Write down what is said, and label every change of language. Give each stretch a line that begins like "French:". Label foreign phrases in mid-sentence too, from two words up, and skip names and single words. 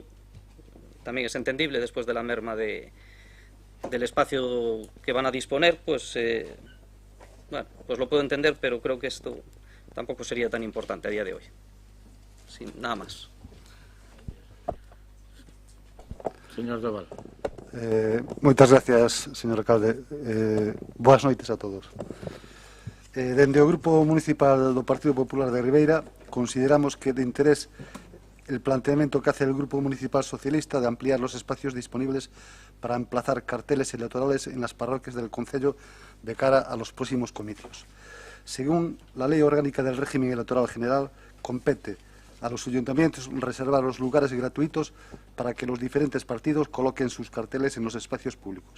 Spanish: También es entendible después de la merma del espacio que van a disponer, pues bueno, pues lo puedo entender, pero creo que esto tampoco sería tan importante a día de hoy. Sin nada más. Señor Doval.
Galician: Moitas gracias, señor alcalde. Boas noites a todos. Dende o Grupo Municipal do Partido Popular de Ribeira consideramos que de interés
Spanish: el planteamiento que hace el Grupo Municipal Socialista de ampliar los espacios disponibles para emplazar carteles electorales en las parroquias del concello de cara a los próximos comicios. Según la Ley Orgánica del Régimen Electoral General, compete a los ayuntamientos reservar los lugares gratuitos para que los diferentes partidos coloquen sus carteles en los espacios públicos.